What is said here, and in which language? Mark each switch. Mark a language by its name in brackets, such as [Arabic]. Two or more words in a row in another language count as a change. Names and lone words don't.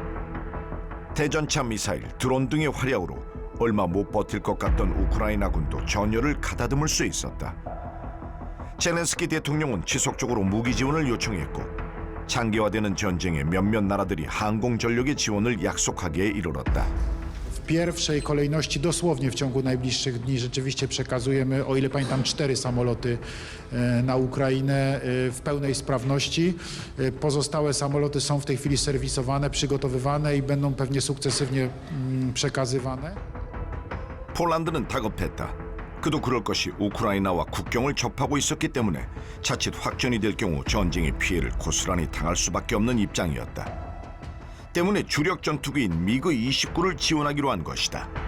[Korean] 대전차 미사일, 드론 등의 활약으로 얼마 못 버틸 것 같던 우크라이나군도 전열을 가다듬을 수 있었다. 젤렌스키 대통령은 지속적으로 무기 지원을 요청했고 장기화되는 전쟁에 몇몇 나라들이 항공 전력의 지원을 약속하기에 이르렀다. [Polish] W pierwszej kolejności dosłownie w ciągu najbliższych dni rzeczywiście przekazujemy, o ile pamiętam, 4 samoloty na Ukrainę w pełnej sprawności. Pozostałe samoloty są w tej chwili serwisowane, przygotowywane i będą pewnie sukcesywnie przekazywane. [Korean] 폴란드는 다급했다. 그도 그럴 것이 우크라이나와 국경을 접하고 있었기 때문에 자칫 확전이 될 경우 전쟁의 피해를 고스란히 당할 수밖에 없는 입장이었다. 때문에 주력 전투기인 미그 29를 지원하기로 한 것이다.